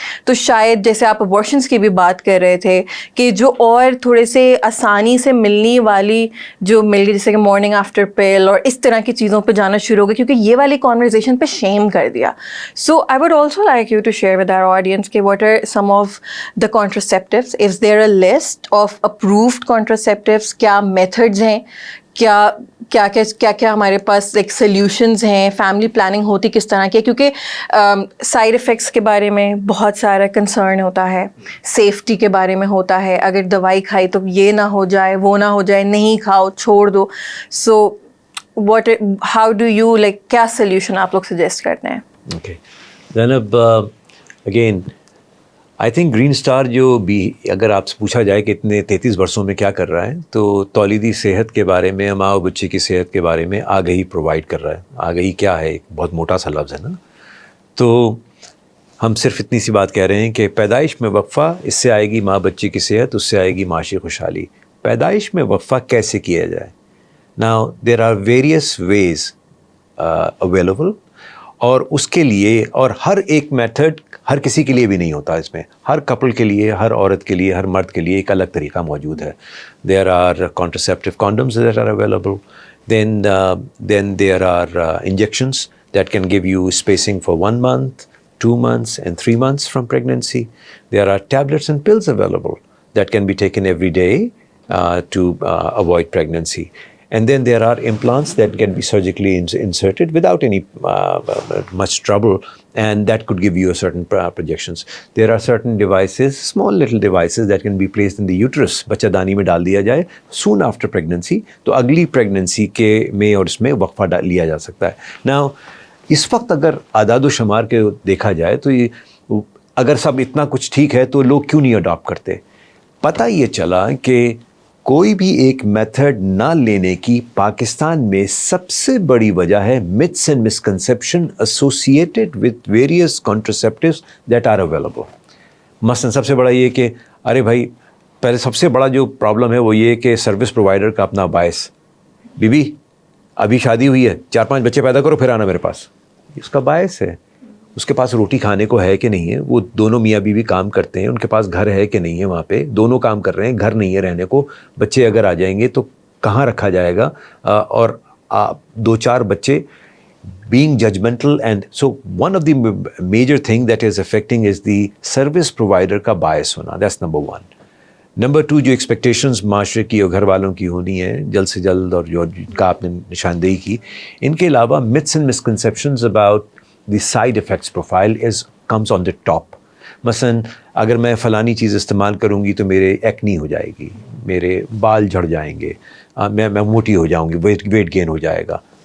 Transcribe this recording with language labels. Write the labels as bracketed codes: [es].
[ur] تو شاید جیسے آپ ابورشنس کی بھی بات کر رہے تھے کہ جو اور تھوڑے سے آسانی سے ملنے والی جو مل گئی, جیسے کہ مارننگ آفٹر پل اور اس طرح کی چیزوں پہ جانا شروع ہو گئی, کیونکہ یہ والی کانورزیشن پہ شیم کر دیا. [en] so I would also like you to share with our audience [ur] کہ what [en] some of the contraceptives? Is there a list of approved contraceptives? [ur] کیا methods ہیں, کیا کیا ہمارے پاس ایک سلیوشنز ہیں, فیملی پلاننگ ہوتی کس طرح کی ہے, کیونکہ سائڈ افیکٹس کے بارے میں بہت سارا کنسرن ہوتا ہے, سیفٹی کے بارے میں ہوتا ہے, اگر دوائی کھائی تو یہ نہ ہو جائے, وہ نہ ہو جائے, نہیں کھاؤ, چھوڑ دو. [en] so how do you [ur] کیا سلیوشن آپ لوگ سجیسٹ کرتے ہیں؟ Okay Zainab, [en] again I think [ur] green star جو بھی اگر آپ سے پوچھا جائے کہ اتنے 33 برسوں میں کیا کر رہا ہے, تو تولیدی صحت کے بارے میں, ماں و بچے کی صحت کے بارے میں آگہی پرووائڈ کر رہا ہے. آگہی کیا ہے, ایک بہت موٹا سا لفظ ہے نا. تو ہم صرف اتنی سی بات کہہ رہے ہیں کہ پیدائش میں وقفہ, اس سے آئے گی ماں بچے کی صحت, اس سے آئے گی معاشی خوشحالی. پیدائش میں وقفہ کیسے کیا جائے؟ [en] Now there are various ways available, [ur] اور اس کے لیے, اور ہر ایک میتھڈ ہر کسی کے لیے بھی نہیں ہوتا. اس میں ہر کپل کے لیے, ہر عورت کے لیے, ہر مرد کے لیے ایک الگ طریقہ موجود ہے. [en] There are contraceptive condoms that are available. Then there are injections that can give you spacing for 1 month, 2 months and 3 months from pregnancy. There are tablets and pills available that can be taken every day to avoid pregnancy. And then there are implants that can be surgically inserted without any much trouble, and that could give you a certain projections. There are certain devices, small little devices that can be placed in the uterus. [ur] بچہ دانی میں ڈال دیا جائے [en] soon after pregnancy, [ur] تو اگلی pregnancy کے میں اور اس میں وقفہ لیا جا سکتا ہے. Now اس وقت اگر اعداد و شمار کے دیکھا جائے تو اگر سب اتنا کچھ ٹھیک ہے تو لوگ کیوں نہیں اڈاپٹ کرتے؟ پتہ یہ چلا کہ کوئی بھی ایک میتھڈ نہ لینے کی پاکستان میں سب سے بڑی وجہ ہے [en] myths and misconception associated with various contraceptives that are available. [ur] مثلا سب سے بڑا یہ کہ ارے بھائی, پہلے سب سے بڑا جو پرابلم ہے وہ یہ کہ سروس پرووائڈر کا اپنا باعث, بی بی ابھی شادی ہوئی ہے, 4-5 بچے پیدا کرو پھر آنا میرے پاس. اس کا باعث ہے اس کے پاس روٹی کھانے کو ہے کہ نہیں ہے, وہ دونوں میاں بیوی کام کرتے ہیں, ان کے پاس گھر ہے کہ نہیں ہے, وہاں پہ دونوں کام کر رہے ہیں, گھر نہیں ہے رہنے کو, بچے اگر آ جائیں گے تو کہاں رکھا جائے گا, اور 2-4 بچے [en] being judgmental. And so one of the major thing that is affecting is the service provider [ur] کا باعث ہونا. [en] That's number 1. [ur] نمبر 2, جو ایکسپیکٹیشنز معاشرے کی اور گھر والوں کی ہونی ہے جلد سے جلد, اور جو جن کا آپ نے نشاندہی کی, ان کے علاوہ [en] myths and misconceptions about the side effects profile comes on the top. [ur] مثلاً اگر میں فلانی چیز استعمال کروں گی تو میرے ایکنی ہو جائے گی, میرے بال جھڑ جائیں گے, میں موٹی ہو جاؤں گی, ویٹ گین ہو جائے گا.